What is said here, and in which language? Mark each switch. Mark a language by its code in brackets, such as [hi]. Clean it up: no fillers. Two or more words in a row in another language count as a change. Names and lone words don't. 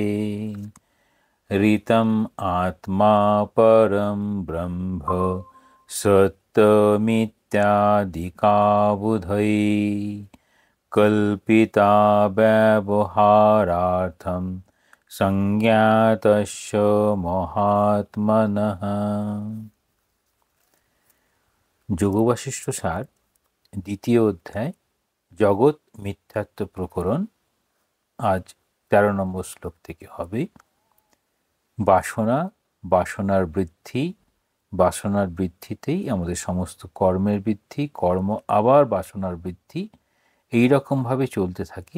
[sa] ऋतम् आत्मा परं ब्रह्म सत्यमित्यादिकाबुधै कल्पिता व्यवहारार्थं संज्ञातस्य महात्मनः। [bn] যোগবাশিষ্ঠ সার দ্বিতীয় অধ্যায় জগৎ মিথ্যাত্ব প্রকরণ। আজ ১৩ নম্বর শ্লোক থেকে হবে। বাসনা, বাসনার বৃদ্ধি, বাসনার বৃদ্ধিতেই আমাদের সমস্ত কর্মের বৃদ্ধি, কর্ম আবার বাসনার বৃদ্ধি, এই রকমভাবে চলতে থাকে।